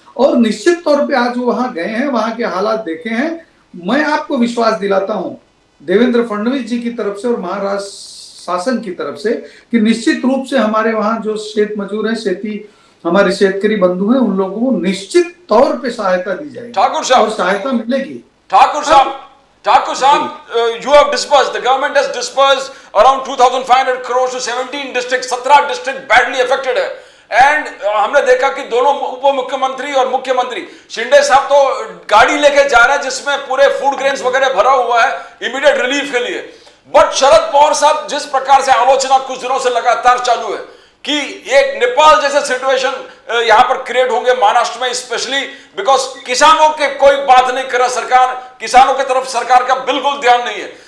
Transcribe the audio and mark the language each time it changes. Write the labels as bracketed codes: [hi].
[hi] और निश्चित तौर पे आज वो वहां गए हैं, वहां के हालात देखे हैं। मैं आपको विश्वास दिलाता हूं देवेंद्र फडणवीस जी की तरफ से और महाराष्ट्र शासन की तरफ से कि निश्चित रूप से हमारे वहां जो शेत मजूर हैं, हमारे शेतकरी बंधु हैं, उन लोगों को निश्चित तौर पे सहायता दी जाएगी। ठाकुर साहब, और सहायता मिलेगी। [en] Thakur sahab, you have disbursed, the government has disbursed around 2,500 crores to 17 districts, 17 district badly affected है। [hi] एंड हमने देखा कि दोनों उप मुख्यमंत्री और मुख्यमंत्री शिंदे साहब तो गाड़ी लेके जा रहे हैं जिसमें पूरे फूड ग्रेन्स वगैरह भरा हुआ है इमीडिएट रिलीफ के लिए। बट शरद पवार साहब, जिस प्रकार से आलोचना कुछ दिनों से लगातार चालू है कि एक नेपाल जैसे सिचुएशन यहां पर क्रिएट होंगे महाराष्ट्र में, स्पेशली बिकॉज किसानों के कोई बात नहीं कर रहा सरकार, किसानों की तरफ सरकार का बिल्कुल ध्यान नहीं है।